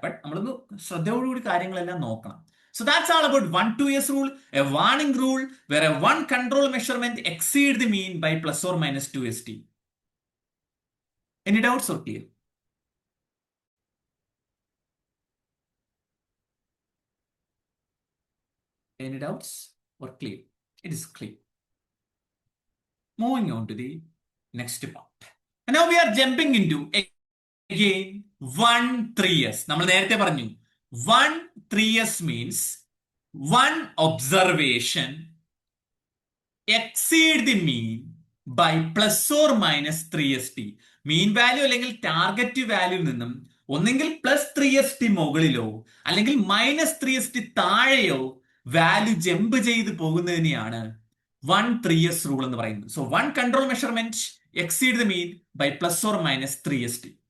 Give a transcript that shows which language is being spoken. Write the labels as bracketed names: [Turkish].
[Malayalam] But നമ്മളൊന്ന് ശ്രദ്ധയോടുകൂടി കാര്യങ്ങളെല്ലാം നോക്കണം. [English] So that's all about 1 2s rule, a warning rule where a one control measurement exceed the mean by plus or minus 2st. Any doubts or clear? Any doubts or clear? It is clear. Moving on to the next part. And now we are jumping into again 1 3s. [Malayalam] നമ്മൾ നേരത്തെ പറഞ്ഞു [English] 1 3s means one observation exceed the mean by plus or minus 3st. [Malayalam] Mean value അല്ലെങ്കിൽ target വാല്യൂവിൽ നിന്നും ഒന്നെങ്കിൽ +3st മുകളിലോ അല്ലെങ്കിൽ -3st താഴെയോ value jump ചെയ്ത് പോകുന്നതിനെയാണ് 1 3s റൂൾ എന്ന് പറയുന്നത്. [English] So one control measurement exceed the mean by plus or minus 3st.